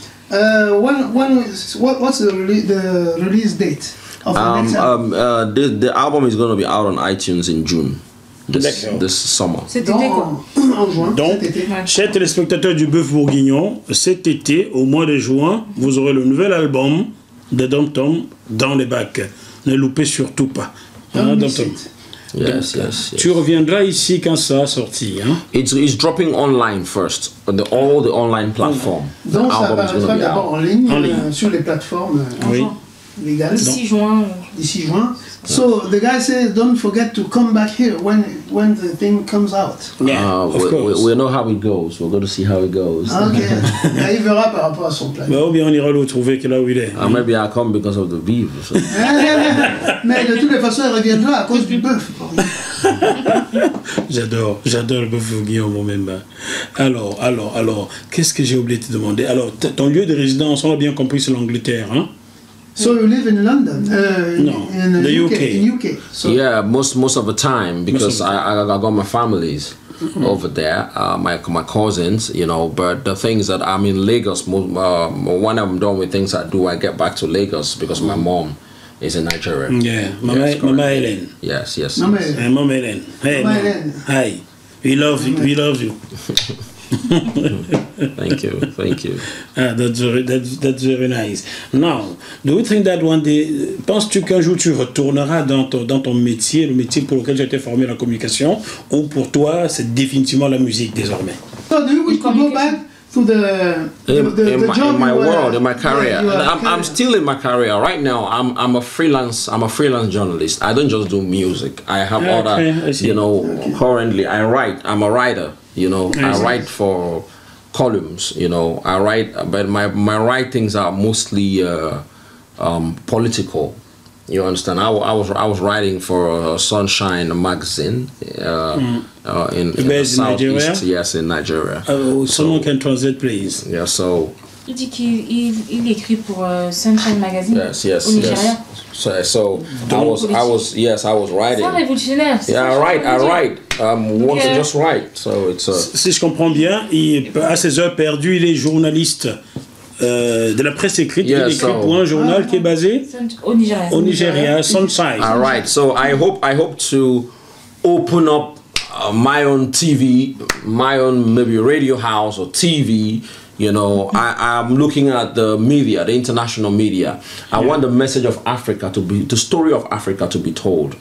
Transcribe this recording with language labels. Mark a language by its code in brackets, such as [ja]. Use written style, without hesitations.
[en] What's the release date of the next album? The album is going to be out on iTunes in June. This summer. [fr] Cet été, quoi. En juin, Donc, cet été. chers téléspectateurs du Bœuf Bourguignon, cet été, au mois de juin, vous aurez le nouvel album de DONTOM dans les bacs. Ne loupez surtout pas. Hein, DONTOM? [en] Yes, yes. [fr] Tu reviendras ici quand ça a sorti. Hein? [en] It's dropping online first, on all the online platforms. [fr] Donc ça apparaîtra d'abord en ligne, sur les plateformes légales. D'ici juin. D'ici juin. [en] So the guy says, don't forget to come back here when the thing comes out. Yeah, of course. We know how it goes. We're going to see how it goes. Ok. [fr] Là, il verra par rapport à son plan. Ou bien on ira le trouver là où il est. [en] Maybe I'll come because of the beef. So. [fr] Mais de toutes les façons, il reviendra à cause du bœuf. J'adore le Bœuf Bourguignon moi-même. Alors, qu'est-ce que j'ai oublié de te demander? Alors, ton lieu de résidence, on a bien compris, c'est l'Angleterre, hein? [en] So you live in London? No, in the UK. In UK. So Yeah, most of the time because I got my families over there, my cousins, you know. But the things that I'm in Lagos, when I'm done with things I do, I get back to Lagos because my mom is in Nigeria. Yeah, Mama Helen. Yes. Mama Helen. Hey, Mama Helen. Hi. We love you. Thank you. That's very nice. Now, do you think that one day, [fr] penses-tu qu'un jour tu retourneras dans ton métier, le métier pour lequel tu as été formé, la communication, ou pour toi c'est définitivement la musique désormais? [en] So do you wish to go back to the job in my world, in my yeah, career? I'm still in my career right now. I'm a freelance journalist. I don't just do music. I have other, you know. Currently, I write. I'm a writer. You know, I write for columns. You know, I write, but my writings are mostly political. You understand? I was writing for Sunshine magazine in the southeast. Yes, in Nigeria. Someone can translate, please. Yeah, so. [fr] Il dit qu'il écrit pour Sunshine magazine au Nigéria. [en] So I was writing. [fr] C'est révolutionnaire. [en] Yeah, I write. Want to just write. So it's. [fr] Si je comprends bien, à ses heures perdues, il est journaliste de la presse écrite. Il écrit pour un journal qui est basé au Nigeria. Sunshine. [en] All right. So I hope to open up my own TV, my own maybe radio house or TV. You know, I'm looking at the media, the international media. I want the message of Africa the story of Africa to be told.